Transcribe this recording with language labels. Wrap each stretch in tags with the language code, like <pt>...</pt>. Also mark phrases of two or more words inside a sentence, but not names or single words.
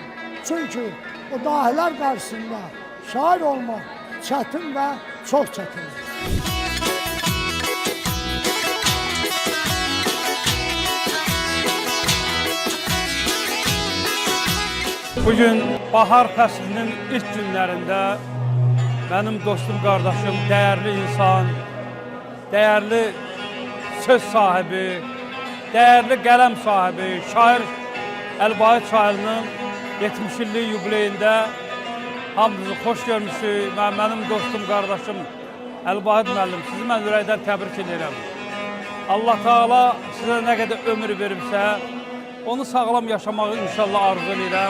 <az>Çünki o dahilər qarşısında şair olmaq çətin və çox çətindir. Bugün bahar fəslinin ilk günlərində</az> <tr>benim dostum, kardeşim, değerli insan, değerli söz sahibi, değerli</tr> <az>qələm sahibi, şair Əli Vahid Çaylı'nın 70 illik yubileyində hamınızı xoş görmüşük.</az> <tr>Benim dostum, kardeşim</tr> <az>Əli Vahid müəllim, sizi mən ürəkdən təbrik edirəm. Allah Teala sizə nə qədər ömür verirsə, onu sağlam yaşamağı inşallah arzu edirəm.</az>